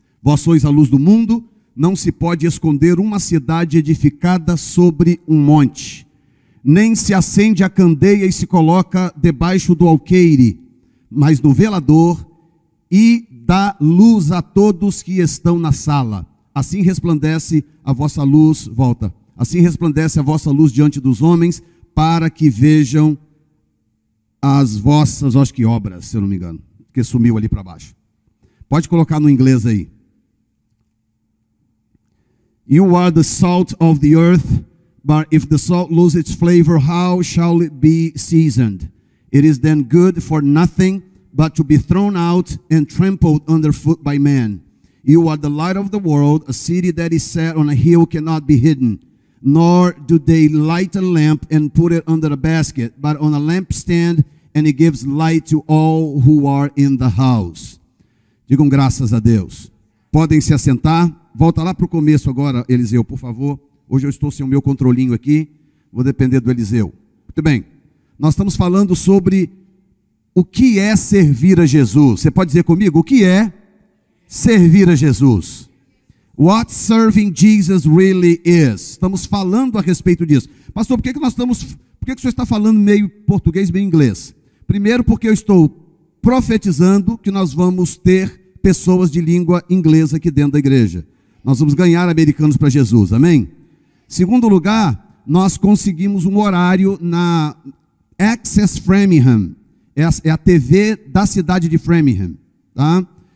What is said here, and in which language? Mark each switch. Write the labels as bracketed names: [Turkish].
[Portuguese] Vós sois a luz do mundo. Não se pode esconder uma cidade edificada sobre um monte, nem se acende a candeia e se coloca debaixo do alqueire, mas no velador, e dá luz a todos que estão na sala. Assim resplandece a vossa luz, assim resplandece a vossa luz diante dos homens, para que vejam as vossas, acho que obras, se eu não me engano, porque sumiu ali para baixo. Pode colocar no inglês aí. [English] You are the salt of the earth, but if the salt lose its flavor, how shall it be seasoned? It is then good for nothing but to be thrown out and trampled underfoot by men. You are the light of the world. A city that is set on a hill cannot be hidden. Nor do they light a lamp and put it under a basket, but on a lampstand, and it gives light to all who are in the house. [Portuguese] Digam graças a Deus. Podem se assentar. Volta lá para o começo agora, Eliseu, por favor. Hoje eu estou sem o meu controlinho aqui. Vou depender do Eliseu. Muito bem. Nós estamos falando sobre o que é servir a Jesus. Você pode dizer comigo? O que é servir a Jesus? [English] What serving Jesus really is. [Portuguese] Estamos falando a respeito disso. Pastor, por que o senhor está falando meio português, meio inglês? Primeiro, porque eu estou profetizando que nós vamos ter pessoas de língua inglesa aqui dentro da igreja. Nós vamos ganhar americanos para Jesus, amém? Segundo lugar, nós conseguimos um horário na Access Framingham, é a TV da cidade de Framingham, tá?